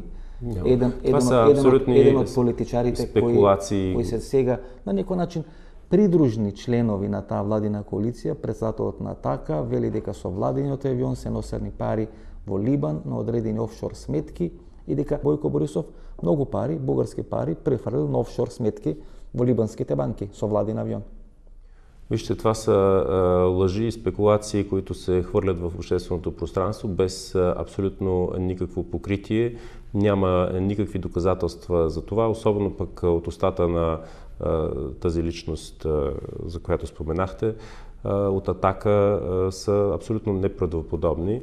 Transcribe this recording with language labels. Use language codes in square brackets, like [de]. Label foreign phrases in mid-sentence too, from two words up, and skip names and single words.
[mk] Еден од политичарите кои се сега на некој начин придружни членови на таа владина коалиција, председателот на Атака вели дека со владиниот авион се носени пари во Либан на одредени офшор сметки и дека Бојко Борисов многу пари, бугарски пари, префрлил на офшор сметки во либанските банки со владин авион. [bg] Вижте, това са лъжи и спекулации, които се хвърлят в общественото пространство без абсолютно никакво покритие. Няма никакви доказателства за това, особено пък от устата на тази личност, за която споменахте, от Атака са абсолютно неправдоподобни.